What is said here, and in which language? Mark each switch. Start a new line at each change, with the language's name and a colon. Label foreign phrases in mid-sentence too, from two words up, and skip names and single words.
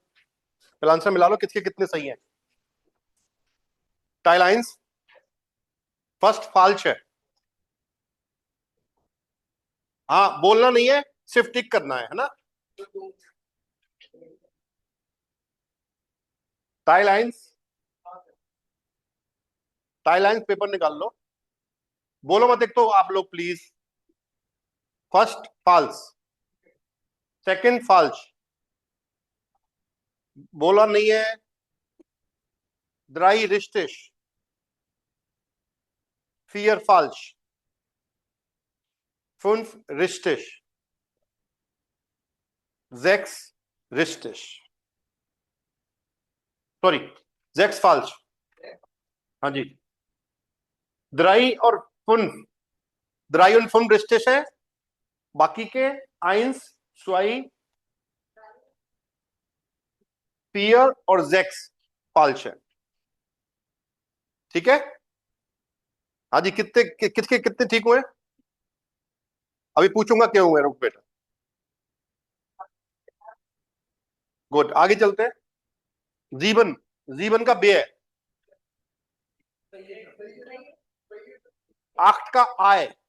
Hindi: पहले आंसर मिला लो किसके कितने सही हैं। टाइलाइंस फर्स्ट फाल्श है, हाँ बोलना नहीं है, सिर्फ टिक करना है ना। टाइलाइंस, टाइलाइंस पेपर निकाल लो, बोलो मत एक तो आप लोग प्लीज।
English: फर्स्ट false. Second false.
Hindi: बोला नहीं है.
German: Drei richtig. Vier falsch. Fünf richtig. Sechs richtig. Sorry, sechs falsch. हाँ जी. Drei और fünf. Drei und fünf richtig है.
Hindi: बाकी के eins, zwei, vier और sechs falsch है. ठीक है. हाँ जी. कितने कितने ठीक हुए? अभी पूछूंगा क्यों हुए. रुक बेटा. गुड. आगे चलते हैं. जीवन. जीवन का बे है. आठ का आय.